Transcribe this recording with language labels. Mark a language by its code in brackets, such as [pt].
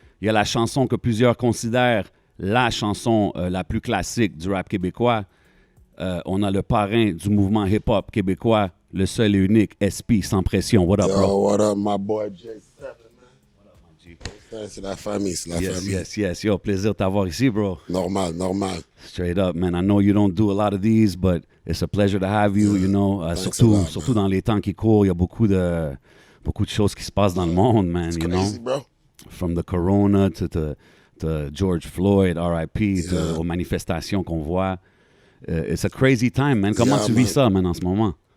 [fr] Il y a la chanson que plusieurs considèrent la chanson la plus classique du rap québécois. On a le parrain du mouvement hip-hop québécois, le seul et unique, SP, sans pression. [en] What up, Yo, bro? what up, my boy J7, man? What up, my G? [fr] C'est la famille, c'est la famille. [en] Yes. [fr] Yo, plaisir de t'avoir ici, bro. Normal. [en] Straight up, man. I know you don't do a lot of these, but it's a pleasure to have you, you know. [fr] Surtout dans les temps qui courent, il y a beaucoup de choses qui se passent dans le monde, man, [en] It's you crazy, know. bro. From the corona to George Floyd, R.I.P., [fr] aux manifestations qu'on voit. [en] It's a crazy time, man. [fr] Comment tu vis ça, man, en ce moment?